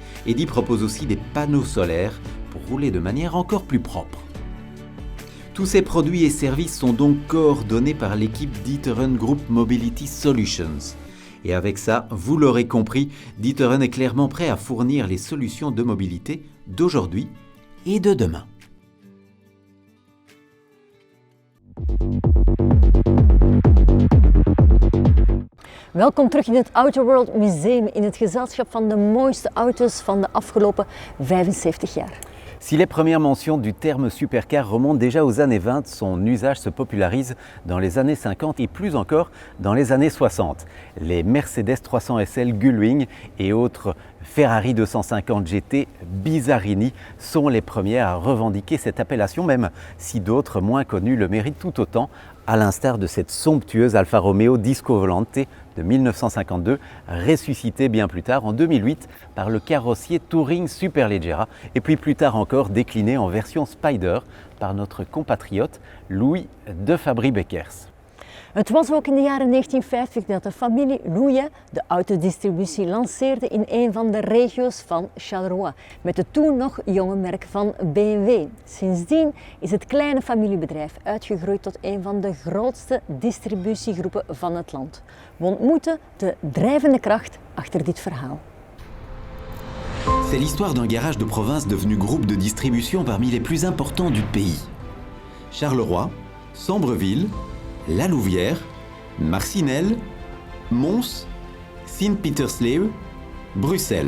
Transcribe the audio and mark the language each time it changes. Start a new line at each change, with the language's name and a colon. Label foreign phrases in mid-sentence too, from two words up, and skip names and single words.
French: Eddi propose aussi des panneaux solaires pour rouler de manière encore plus propre. Tous ces produits et services sont donc coordonnés par l'équipe D'Ieteren Group Mobility Solutions. Et avec ça, vous l'aurez compris, D'Ieteren est clairement prêt à fournir les solutions de mobilité d'aujourd'hui et de demain.
Dutch: Welkom terug in het Auto World Museum in het gezelschap van de mooiste auto's van de afgelopen 75 jaar.
French: Si les premières mentions du terme supercar remontent déjà aux années 20, son usage se popularise dans les années 50 et plus encore dans les années 60. Les Mercedes 300 SL Gullwing et autres Ferrari 250 GT Bizarini sont les premières à revendiquer cette appellation, même si d'autres moins connus le méritent tout autant, à l'instar de cette somptueuse Alfa Romeo Disco Volante de 1952, ressuscitée bien plus tard en 2008 par le carrossier Touring Superleggera et puis plus tard encore déclinée en version Spider par notre compatriote Louis de Fabry-Beckers.
Dutch: Het was ook in de jaren 1950 dat de familie Louis de autodistributie lanceerde in een van de regio's van Charleroi, met het toen nog jonge merk van BMW. Sindsdien is het kleine familiebedrijf uitgegroeid tot een van de grootste distributiegroepen van het land. We ontmoeten de drijvende kracht achter dit verhaal.
French: C'est l'histoire d'un garage de province devenu groupe de distribution parmi les plus importants du pays. Charleroi, Sambreville, La Louvière, Marcinelle, Mons, Sint-Pietersleeuw, Bruxelles.